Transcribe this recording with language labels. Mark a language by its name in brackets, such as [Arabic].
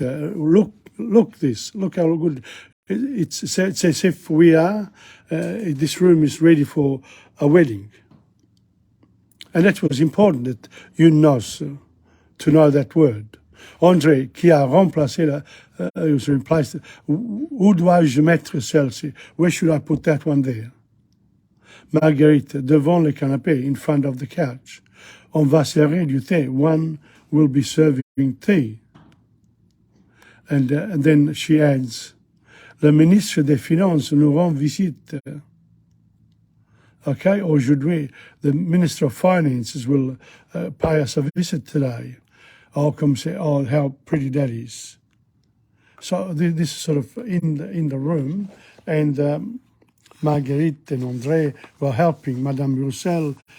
[English] Look this. Look how good. It's as if we are, this room is ready for a wedding. And that was important that you know, to know that word. [French] André, qui a remplacé [English] was replaced. [French] Où dois-je mettre celle-ci? [English] Where should I put that one there? [French] Marguerite, devant le canapé, [English] in front of the couch. [French] On va servir du thé. [English] One will be serving tea. And then she adds, [French] le ministre des Finances nous rend visite. [English] Okay, aujourd'hui, the Minister of Finances will pay us a visit today. I'll come say, oh, how pretty that is. So this is sort of in the room, and Marguerite and André were helping Madame Roussel.